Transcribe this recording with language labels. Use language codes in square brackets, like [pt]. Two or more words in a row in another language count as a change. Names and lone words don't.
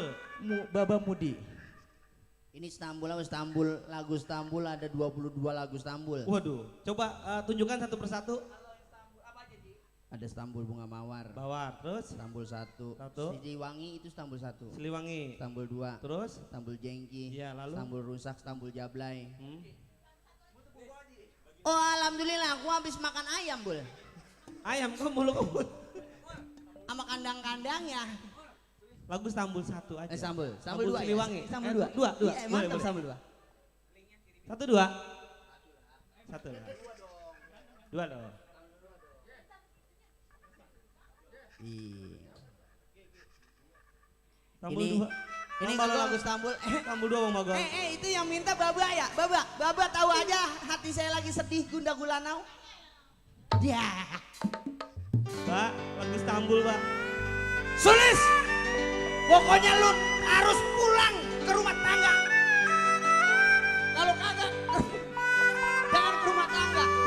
[id] Baba Mudi. Ini Istanbul apa Istanbul? Lagu Istanbul ada 22 lagu Istanbul. Waduh, coba tunjukkan satu persatu. Ada Istanbul Bunga Mawar. Bawah, terus Istanbul 1. Satu. Siliwangi itu Istanbul 1. Siliwangi. Istanbul 2. Terus Istanbul Jengki. Iya, lalu? Istanbul Rusak, Istanbul Jablay. Hmm? Oh alhamdulillah aku habis makan ayam Bul. Ayam kamu lu kamu. Sama kandang-kandangnya. Lagu Istanbul 1 aja. Istanbul. Istanbul Lagu 2 Siliwangi. Istanbul 2. Dua. Iya, Boleh, mantap boleh. Istanbul 2. Satu dua. Satu lah. Dua dong. Iya. Istanbul Ini- 2. Ini Bang kalau Bagong. lagu Istanbul. Istanbul 2 Bang Bagong. Itu yang minta Baba ya? Baba tahu aja hati saya lagi sedih gunda gulanau. Ya. Pak, lagu Istanbul, Pak. Sulis. Pokoknya lu harus pulang ke rumah tangga. Kalau kagak jangan ke rumah tangga.